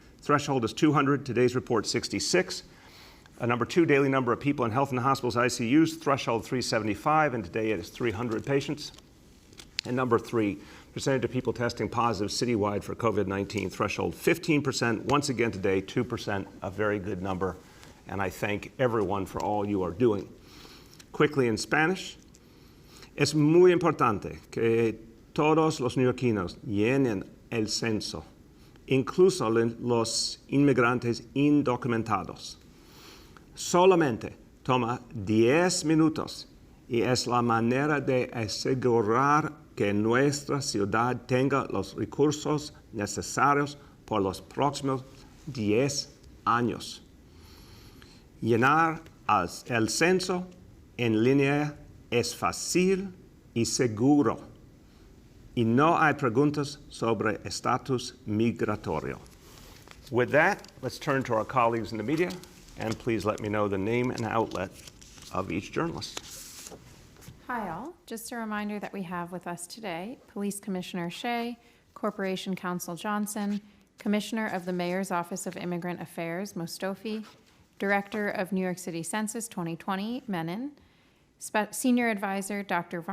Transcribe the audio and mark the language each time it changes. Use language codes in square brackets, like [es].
[en] Threshold is 200. Today's report, 66. Number two, daily number of people in health and hospitals ICUs, threshold 375, and today it is 300 patients. And number three, percentage of people testing positive citywide for COVID-19, threshold 15%. Once again today, 2%, a very good number. And I thank everyone for all you are doing. [es] Quickly in Spanish, es muy importante que todos los neoyorquinos llenen el censo, incluso los inmigrantes indocumentados. Solamente toma 10 minutos y es la manera de asegurar que nuestra ciudad tenga los recursos necesarios por los próximos 10 años. Llenar el censo en línea es fácil y seguro, y no hay preguntas sobre estatus migratorio. [en] With that, let's turn to our colleagues in the media, and please let me know the name and outlet of each journalist. Hi all, just a reminder that we have with us today Police Commissioner Shea, Corporation Counsel Johnson, Commissioner of the Mayor's Office of Immigrant Affairs Mostofi, Director of New York City Census 2020 Menon, Senior Advisor Dr.